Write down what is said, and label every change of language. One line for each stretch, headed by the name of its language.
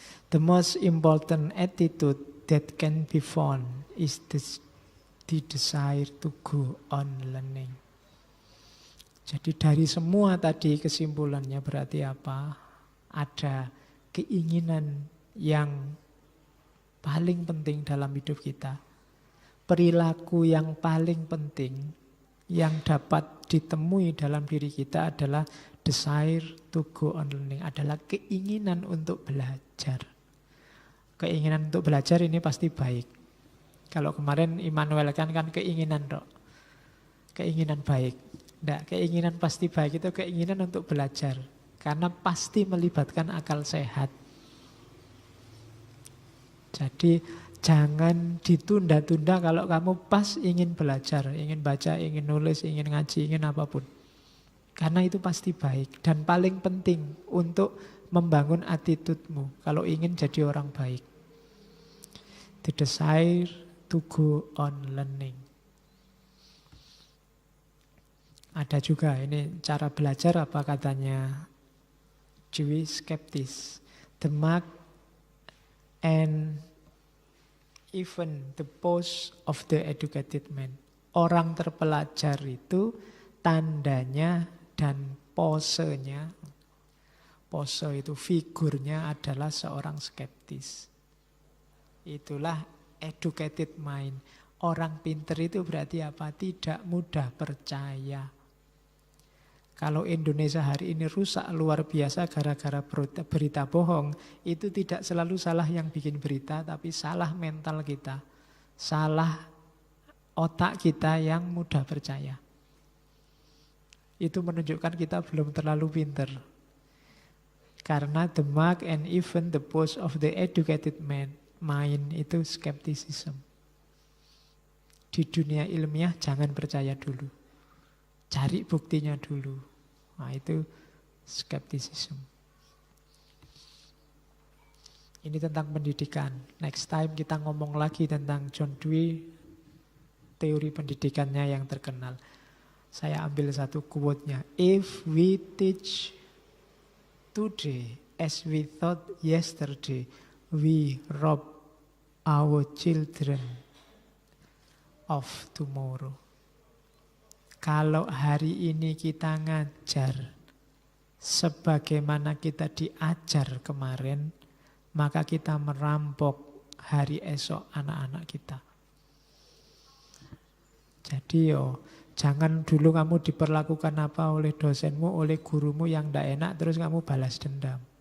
English: The most important attitude that can be found is the desire to go on learning.
Indonesian: Jadi dari semua tadi kesimpulannya berarti apa? Ada keinginan yang paling penting dalam hidup kita. Perilaku yang paling penting yang dapat ditemui dalam diri kita adalah
English: desire to go on learning.
Indonesian: Adalah keinginan untuk belajar. Keinginan untuk belajar ini pasti baik. Kalau kemarin Immanuel kan keinginan dok. Keinginan baik. Nah, keinginan pasti baik itu keinginan untuk belajar. Karena pasti melibatkan akal sehat. Jadi jangan ditunda-tunda kalau kamu pas ingin belajar, ingin baca, ingin nulis, ingin ngaji, ingin apapun. Karena itu pasti baik dan paling penting untuk membangun attitude-mu kalau ingin jadi orang baik.
English: The desire to go on learning.
Indonesian: Ada juga ini cara belajar apa katanya Dewey skeptis.
English: The mark and even the pose of the educated man.
Indonesian: Orang terpelajar itu tandanya dan posenya, pose itu figurnya adalah seorang skeptis. Itulah
English: educated mind.
Indonesian: Orang pinter itu berarti apa? Tidak mudah percaya. Kalau Indonesia hari ini rusak luar biasa gara-gara berita bohong, itu tidak selalu salah yang bikin berita, tapi salah mental kita. Salah otak kita yang mudah percaya. Itu menunjukkan kita belum terlalu pinter.
English: Karena the mark and even the pose of the educated man, mind itu skepticism.
Indonesian: Di dunia ilmiah jangan percaya dulu. Cari buktinya dulu. Nah itu skepticism. Ini tentang pendidikan.
English: Next time
Indonesian: kita ngomong lagi tentang John Dewey, teori pendidikannya yang terkenal. Saya ambil satu quote-nya.
English: If we teach today as we thought yesterday, we rob our children of tomorrow.
Indonesian: Kalau hari ini kita ngajar sebagaimana kita diajar kemarin, maka kita merampok hari esok anak-anak kita. Jadi jangan dulu kamu diperlakukan apa oleh dosenmu, oleh gurumu yang tidak enak, terus kamu balas dendam.